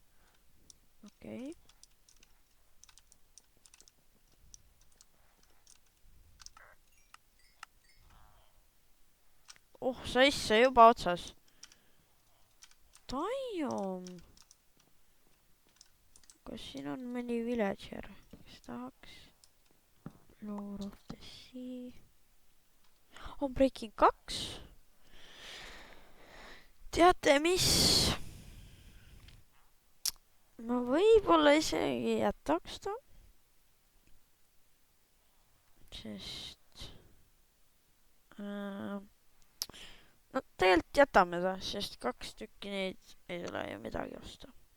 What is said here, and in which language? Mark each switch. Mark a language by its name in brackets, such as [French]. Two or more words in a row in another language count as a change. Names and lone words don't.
[Estonian] Okei. Oh, saisse juba otsas. Tajum. Kas siin on mõni villager, kes tahaks? [English] Lord of the Sea. Unbreaking 2. [Estonian] Teate mis? Ma võib-olla isegi jätaks ta. Sest no tegelikult jätame ta, sest 2 tükki neid ei tule ju midagi osta.